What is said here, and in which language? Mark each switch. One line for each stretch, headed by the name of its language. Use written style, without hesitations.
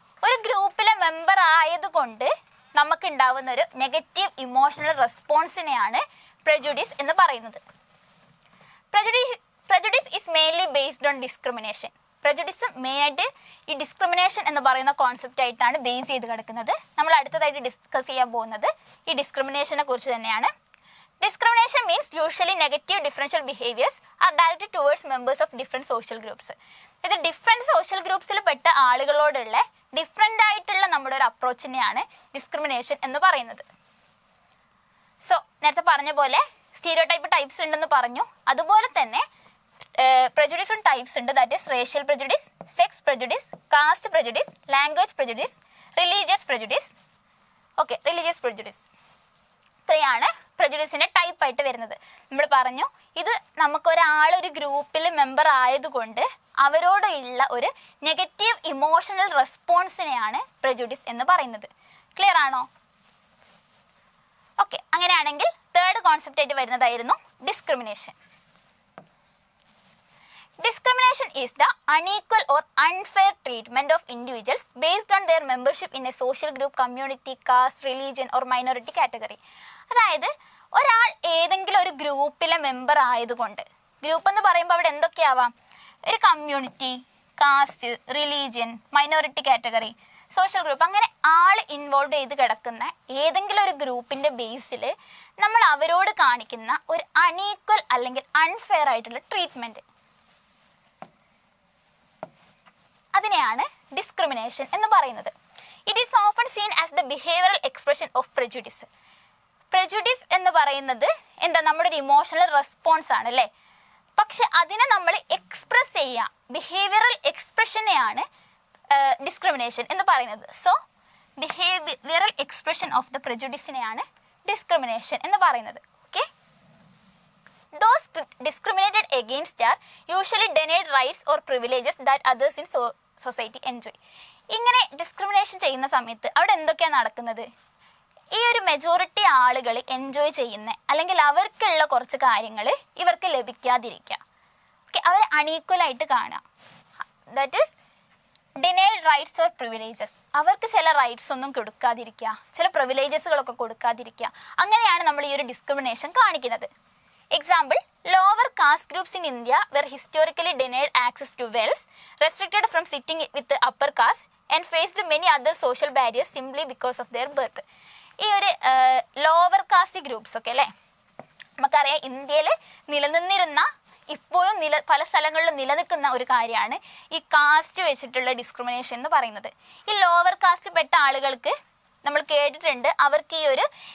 Malayalam: ഒരു ഗ്രൂപ്പിലെ മെമ്പർ ആയതുകൊണ്ട് നമുക്ക് ഉണ്ടാവുന്ന ഒരു നെഗറ്റീവ് ഇമോഷണൽ റെസ്പോൺസിനെയാണ് പ്രെജുഡീസ് എന്ന് പറയുന്നത്.
English: Prejudice is mainly based on discrimination.
Malayalam: പ്രെജുഡീസ് മെയിനായിട്ട് ഈ ഡിസ്ക്രിമിനേഷൻ എന്ന് പറയുന്ന കോൺസെപ്റ്റ് ആയിട്ടാണ് ബേസ് ചെയ്ത് കിടക്കുന്നത്. നമ്മൾ അടുത്തതായിട്ട് ഡിസ്കസ് ചെയ്യാൻ പോകുന്നത് ഈ ഡിസ്ക്രിമിനേഷനെ കുറിച്ച് തന്നെയാണ്.
English: Discrimination means usually negative differential behaviors are directed towards members of different social groups.
Malayalam: ഇത് ഡിഫറെൻറ്റ് സോഷ്യൽ ഗ്രൂപ്പ്സിൽ പെട്ട ആളുകളോടുള്ള ഡിഫറെൻ്റ് ആയിട്ടുള്ള നമ്മുടെ ഒരു അപ്രോച്ചിനെയാണ് ഡിസ്ക്രിമിനേഷൻ എന്ന് പറയുന്നത്. സോ നേരത്തെ പറഞ്ഞ പോലെ സ്റ്റീരിയോ ടൈപ്സ് ഉണ്ടെന്ന് പറഞ്ഞു. അതുപോലെ തന്നെ പ്രെജുഡീസും ടൈപ്സ് ഉണ്ട്.
English: That is racial prejudice, sex prejudice, caste prejudice, language prejudice, religious prejudice.
Malayalam: Okay, religious പ്രെജുഡീസ് ഇത്രയാണ് പ്രെജുഡീസിന്റെ ടൈപ്പ് ആയിട്ട് വരുന്നത്. നമ്മൾ പറഞ്ഞു ഇത് നമുക്കൊരാളൊരു ഗ്രൂപ്പിൽ മെമ്പർ ആയതുകൊണ്ട് അവരോടുള്ള ഒരു നെഗറ്റീവ് ഇമോഷണൽ റെസ്പോൺസിനെയാണ് പ്രെജുഡീസ് എന്ന് പറയുന്നത്. ക്ലിയർ ആണോ? ഓക്കെ, അങ്ങനെയാണെങ്കിൽ തേർഡ് കോൺസെപ്റ്റ് ആയിട്ട് വരുന്നതായിരുന്നു discrimination.
English: Discrimination is the unequal or unfair treatment of individuals based on their membership in a social group, community, caste, religion or minority category.
Malayalam: അതായത് ഒരാൾ ഏതെങ്കിലും ഒരു ഗ്രൂപ്പിലെ മെമ്പർ ആയതുകൊണ്ട്, ഗ്രൂപ്പ് എന്ന് പറയുമ്പോൾ അവിടെ എന്തൊക്കെയാവാം? ഒരു community, cast, religion, minority category, social group, അങ്ങനെ ആൾ ഇൻവോൾവ് ചെയ്ത് കിടക്കുന്ന ഏതെങ്കിലും ഒരു ഗ്രൂപ്പിൻ്റെ ബേസിൽ നമ്മൾ അവരോട് കാണിക്കുന്ന ഒരു അൺഈക്വൽ അല്ലെങ്കിൽ അൺഫെയർ ആയിട്ടുള്ള ട്രീറ്റ്മെൻറ്റ്, അതിനെയാണ് ഡിസ്ക്രിമിനേഷൻ എന്ന് പറയുന്നത്.
English: It is often seen as the behavioural expression of prejudice.
Malayalam: പ്രെജുഡീസ് എന്ന് പറയുന്നത് എന്താ? നമ്മുടെ ഒരു ഇമോഷണൽ റെസ്പോൺസ് ആണ് അല്ലേ? പക്ഷെ അതിനെ നമ്മൾ എക്സ്പ്രസ് ചെയ്യുക, ബിഹേവിയറൽ എക്സ്പ്രഷനെയാണ് ഡിസ്ക്രിമിനേഷൻ എന്ന് പറയുന്നത്. So
English: behavioural expression of the
Malayalam: പ്രെജുഡീസിനെയാണ് discrimination എന്ന് പറയുന്നത്.
English: Okay, those discriminated against are usually denied rights or privileges that others in society enjoy.
Malayalam: ഇങ്ങനെ ഡിസ്ക്രിമിനേഷൻ ചെയ്യുന്ന സമയത്ത് അവിടെ എന്തൊക്കെയാണ് നടക്കുന്നത്? ഈ ഒരു മെജോറിറ്റി ആളുകൾ എൻജോയ് ചെയ്യുന്ന അല്ലെങ്കിൽ അവർക്കുള്ള കുറച്ച് കാര്യങ്ങൾ ഇവർക്ക് ലഭിക്കാതിരിക്കുക. ഓക്കെ, അവരെ അൺഈക്വലായിട്ട് കാണുക.
English: That is denied rights or privileges.
Malayalam: അവർക്ക് ചില റൈറ്റ്സ് ഒന്നും കൊടുക്കാതിരിക്കുക, ചില പ്രിവിലേജസുകളൊക്കെ കൊടുക്കാതിരിക്കുക. അങ്ങനെയാണ് നമ്മൾ ഈ ഒരു ഡിസ്ക്രിമിനേഷൻ കാണിക്കുന്നത്.
English: Example, lower caste groups in India were historically denied access to wells, restricted from sitting with the upper caste and faced many other social barriers simply because of their birth.
Malayalam: ഈ ഒരു lower cast groups ഒക്കെ അല്ലേ, നമുക്കറിയാം ഇന്ത്യയിൽ നിലനിന്നിരുന്ന, ഇപ്പോഴും പല സ്ഥലങ്ങളിലും നിലനിൽക്കുന്ന ഒരു കാര്യമാണ് ഈ കാസ്റ്റ് വെച്ചിട്ടുള്ള ഡിസ്ക്രിമിനേഷൻ എന്ന് പറയുന്നത്. ഈ ലോവർ കാസ്റ്റ് പെട്ട ആളുകൾക്ക് നമ്മൾ കേട്ടിട്ടുണ്ട് അവർക്ക് ഈ ഒരു